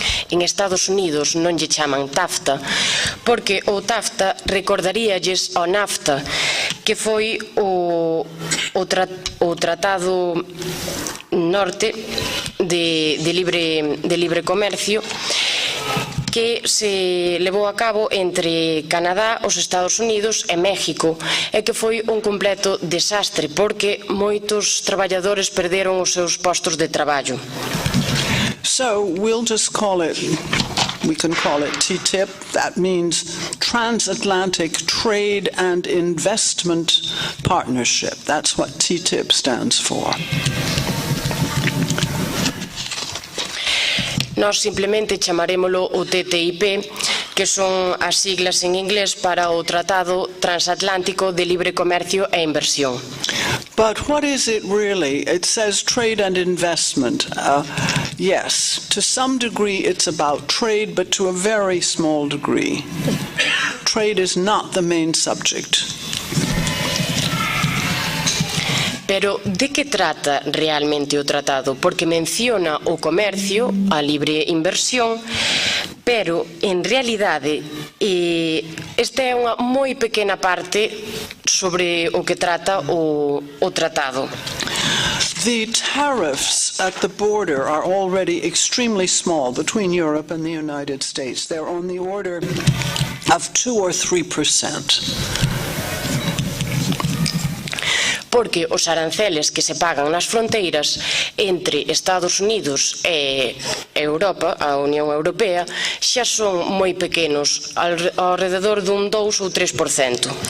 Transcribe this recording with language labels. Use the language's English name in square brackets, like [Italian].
[Galician] En Estados Unidos non lle chaman TAFTA porque o TAFTA recordaríalles ao NAFTA, que foi o tratado norte de libre comercio que se levou a cabo entre Canadá, os Estados Unidos e México, e que foi un completo desastre porque moitos traballadores perderon os seus postos de traballo. [English] So we'll just call it, we can call it TTIP. That means Transatlantic Trade and Investment Partnership. That's what TTIP stands for. [Galician] Nós simplemente chamarémolo o TTIP, que son as siglas en inglés para o Tratado Transatlántico de Libre Comercio e Inversión. [English] But what is it really? It says trade and investment. Yes, to some degree it's about trade, but to a very small degree. Trade is not the main subject. [Galician] Pero de que trata realmente o tratado? Porque menciona o comercio, a libre inversión, pero en realidade esta é unha moi pequena parte sobre o que trata o tratado. [English] The tariffs at the border are already extremely small between Europe and the United States. They're on the order of 2 or 3%. [Galician] porque os aranceles que se pagan nas fronteiras entre Estados Unidos e Europa, a Unión Europea, xa son moi pequenos, ao redor dun 2 ou 3%.